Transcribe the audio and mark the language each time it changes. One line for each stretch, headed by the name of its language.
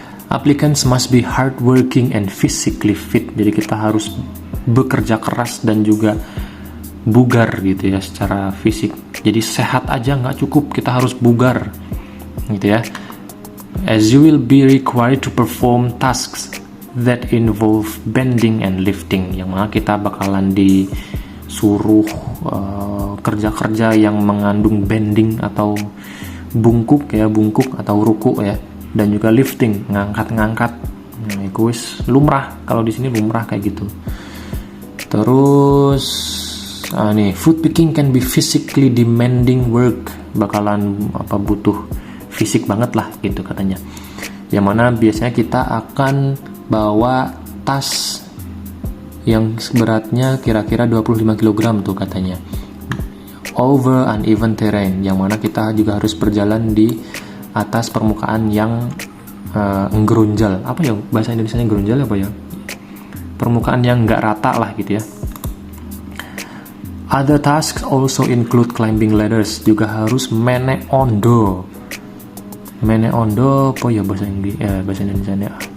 English: Applicants must be hardworking and physically fit.
Indonesian: Jadi kita harus bekerja keras dan juga bugar gitu ya secara fisik. Jadi sehat aja nggak cukup, kita harus bugar gitu ya.
English: As you will be required to perform tasks that involve bending and lifting.
Indonesian: Yang mana kita bakalan disuruh kerja-kerja yang mengandung bending atau bungkuk atau ruku ya. Dan juga lifting, ngangkat. Nah, itu lumrah, kalau di sini lumrah kayak gitu. Terus
English: food picking can be physically demanding work,
Indonesian: bakalan butuh fisik banget lah gitu katanya. Yang mana biasanya kita akan bawa tas yang beratnya kira-kira 25 kg tuh katanya.
English: Over uneven terrain,
Indonesian: yang mana kita juga harus berjalan di atas permukaan yang nggerunjal. Apa ya bahasa Indonesianya nggerunjal apa ya? Permukaan yang nggak rata lah gitu ya.
English: Other tasks also include climbing ladders.
Indonesian: Juga harus meneondo. Meneondo apa ya bahasa Indonesianya?